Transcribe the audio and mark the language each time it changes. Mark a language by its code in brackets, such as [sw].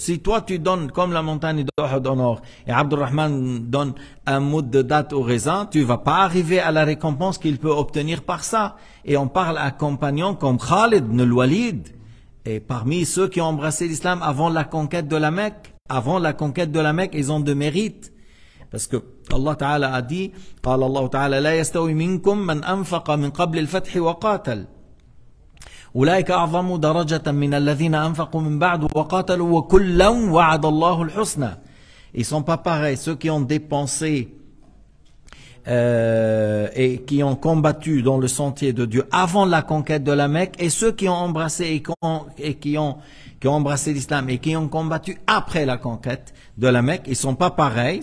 [fr] Si toi tu donnes comme la montagne de Uhud en or et Abdurrahman donne un moud de date au raisin, tu vas pas arriver à la récompense qu'il peut obtenir par ça. Et on parle à un compagnon comme Khalid ibn al-Walid, et parmi ceux qui ont embrassé l'islam avant la conquête de la Mecque. Avant la conquête de la Mecque, ils ont de mérite. Parce que Allah Ta'ala a dit, [ar] قال الله تعالى لا يستوي منكم من أنفق من قبل الفتح وقاتل أولئك أعظم درجة من الذين أنفقوا من بعد وقاتلوا وكلا وعد الله الحسنى. [fr] Ils sont pas pareils, ceux qui ont dépensé et qui ont combattu dans le sentier de Dieu avant la conquête de la Mecque, et ceux qui ont embrassé qui ont embrassé l'islam et qui ont combattu après la conquête de la Mecque, ils sont pas pareils.